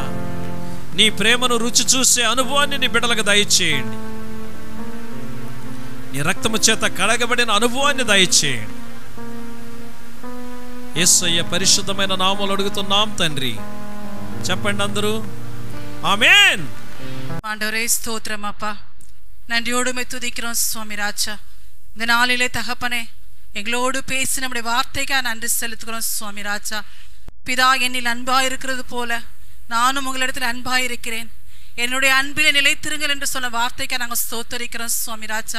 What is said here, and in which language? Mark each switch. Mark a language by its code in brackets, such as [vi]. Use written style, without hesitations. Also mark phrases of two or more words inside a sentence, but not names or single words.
[te] నీ ప్రేమను రుచి చూసే అనుభవాన్ని నీ బిడ్డలకు దయచేయండి. నీ రక్తము చేత కడగబడిన అనుభవాన్ని దయచేయండి. యేసయ్య పరిశుద్ధమైన నామములో అడుగుతున్నాం తండ్రి. చెప్పండి అందరూ ஆமென். [ta] ஆண்டவரே ஸ்தோத்திரம் அப்பா, நன்றியோடு துதிக்கிறோம் சுவாமி ராஜா. இந்த நாளிலே தகப்பனே, எங்களோடு பேசி நம்முடைய வார்த்தைக்காக நன்றி செலுத்துகிறோம் சுவாமி ராஜா. பிதா என்னில் அன்பாயிருக்கிறது போல நானும் உங்களிடத்தில் அன்பாயிருக்கிறேன், என்னுடைய அன்பிலே நிலைத்திருங்கள் என்று சொன்ன வார்த்தைக்காக நாங்கள் ஸ்தோத்தரிக்கிறோம் சுவாமி ராஜா.